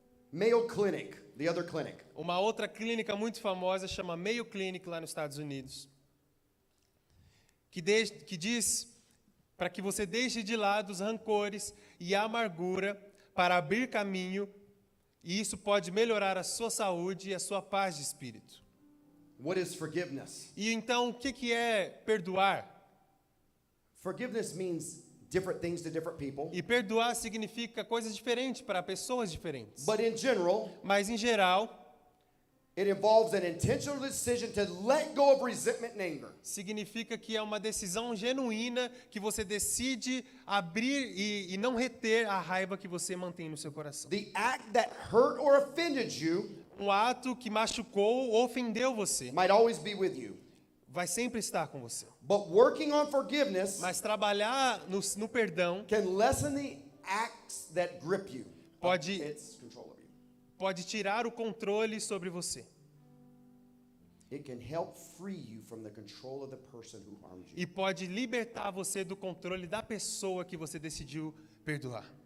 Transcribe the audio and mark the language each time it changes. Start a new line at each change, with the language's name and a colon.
English: Mayo Clinic, the other clinic.
Portuguese: Uma outra clínica muito famosa chama Mayo Clinic lá nos Estados Unidos, que diz para que você deixe de lado os rancores e a amargura para abrir caminho E isso pode melhorar a sua saúde e a sua paz de espírito.
English: What is forgiveness?
Portuguese: E então, o que é perdoar?
English: Forgiveness means different things to different people.
Portuguese: E perdoar significa coisas diferentes para pessoas diferentes.
English: But in general,
Portuguese: Mas, em geral,
English: it involves an intentional decision to let go of resentment and anger.
Portuguese: significa que é uma decisão genuína que você decide abrir e não reter a raiva que você mantém no seu coração.
English: The act that hurt or offended you
Portuguese: Um ato que machucou ou ofendeu você
English: might always be with you.
Portuguese: vai sempre estar com você.
English: But working on forgiveness
Portuguese: Mas trabalhar no perdão
English: can lessen the acts that grip you.
Portuguese: Pode-
English: Its control of you.
Portuguese: pode tirar o controle sobre você.
English: It can help free you from the control of the person who harmed you.
Portuguese: E pode libertar você do controle da pessoa que você decidiu perdoar.